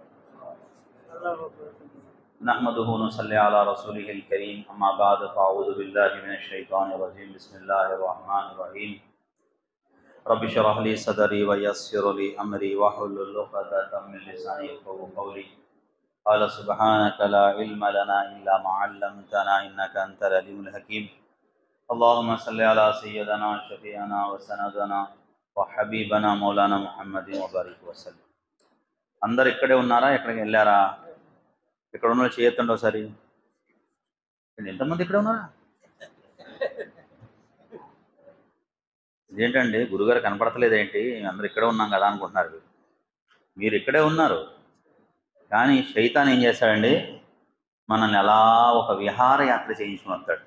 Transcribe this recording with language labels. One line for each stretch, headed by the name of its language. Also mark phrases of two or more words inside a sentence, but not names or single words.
Arabic: نحمده ونصلي على رسوله الكريم. أما بعد فأعوذ بالله من الشيطان الرجيم. بسم الله الرحمن الرحيم. رب اشرح لي صدري ويسر لي أمري واحلل عقدة من لساني يفقهوا قولي. قال سبحانك لا علم لنا إلا ما علمتنا إنك أنت العليم الحكيم. اللهم صل على سيدنا شفيعنا وسندنا وحبيبنا مولانا محمد وبارك وسلم.
Telugu: అందరు ఇక్కడే ఉన్నారా, ఎక్కడికి వెళ్ళారా? ఇక్కడ ఉన్న చేయొద్దండి ఒకసారి. ఎంతమంది ఇక్కడ ఉన్నారా? ఇదేంటండి గురుగారు కనపడతలేదేంటి, అందరు ఇక్కడే ఉన్నాం కదా అనుకుంటున్నారు. మీరు ఇక్కడే ఉన్నారు, కానీ శైతాన్ ఏం చేస్తాడండి, మనల్ని ఎలా ఒక విహారయాత్ర చేయించుకుని వస్తాడు.